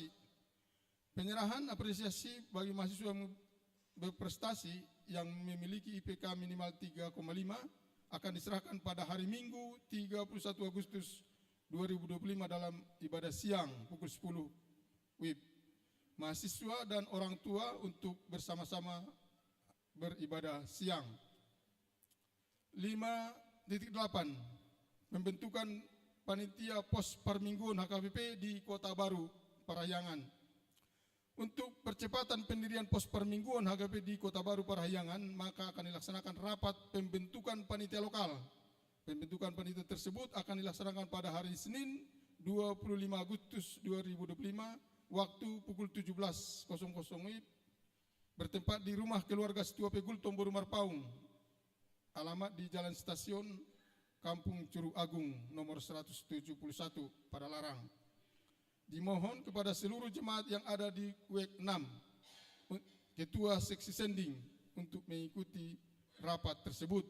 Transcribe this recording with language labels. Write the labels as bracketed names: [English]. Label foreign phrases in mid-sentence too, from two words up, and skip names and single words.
[Indonesian] Penyerahan apresiasi bagi mahasiswa yang berprestasi yang memiliki IPK minimal 3,5 akan diserahkan pada hari Minggu 31 Agustus 2025 dalam ibadah siang pukul 10 WIB. Mahasiswa dan orang tua untuk bersama-sama beribadah siang. 5.8 Pembentukan panitia pos permingguan HKBP di Kota Baru, Parahyangan. Untuk percepatan pendirian pos permingguan HKBP di Kota Baru, Parahyangan, maka akan dilaksanakan rapat pembentukan panitia lokal. Pembentukan panitia tersebut akan dilaksanakan pada hari Senin 25 Agustus 2025 waktu pukul 17.00 WIB bertempat di rumah keluarga Setua Pegul Tombor Marpaung, alamat di Jalan Stasiun Kampung Curug Agung nomor 171 Padalarang. Dimohon kepada seluruh jemaat yang ada di WEK 6 ketua seksi sending untuk mengikuti rapat tersebut.